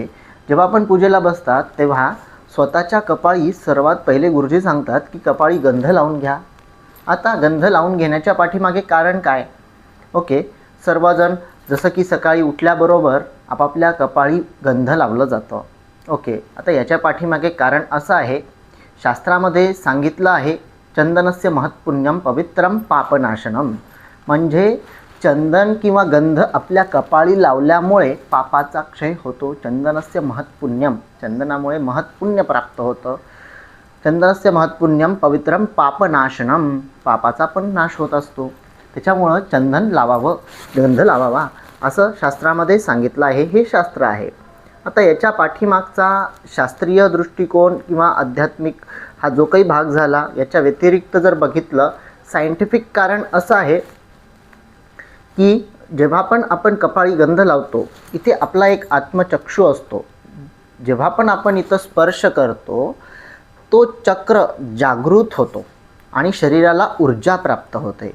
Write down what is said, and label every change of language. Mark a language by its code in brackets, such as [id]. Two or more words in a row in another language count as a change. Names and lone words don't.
[mr] जेव्हा आपण पूजेला बसतात तेव्हा स्वतःच्या कपाळी सर्वात पहिले गुरुजी सांगतात की कपाळी गंध लावून घ्या। आता गंध लावून घेण्याच्या पाठीमागे कारण काय, ओके। सर्वजण जसं की सकाळी उठल्याबरोबर आपापल्या कपाळी गंध लावलं जातं, ओके। आता याच्या पाठीमागे कारण असं आहे, शास्त्रामध्ये सांगितलं आहे, [sa] चंदनस्य महत्पुण्यम पवित्रम पापनाशनम, [mr] म्हणजे चंदन किंवा गंध आपल्या कपाळी लावल्यामुळे पापाचा क्षय होतो। [sa] चंदनस्य महत्पुण्यम, [mr] चंदनामुळे महत्पुण्य प्राप्त होतं। [sa] चंदनस्य महत्पुण्यम पवित्रम पापनाशनम, [mr] पापाचा पण नाश होत असतो, त्याच्यामुळं चंदन लावावं, गंध लावावा असं शास्त्रामध्ये सांगितलं आहे, हे शास्त्र आहे। आता याच्या पाठीमागचा शास्त्रीय दृष्टिकोन किंवा आध्यात्मिक हा जो काही भाग झाला, याच्या व्यतिरिक्त जर बघितलं, सायंटिफिक कारण असं आहे की जेव्हा पण आपण कपाळी गंध लावतो, इथे आपला एक आत्मचक्षु असतो, जेव्हा पण आपण इथं स्पर्श करतो तो चक्र जागृत होतो आणि शरीराला ऊर्जा प्राप्त होते।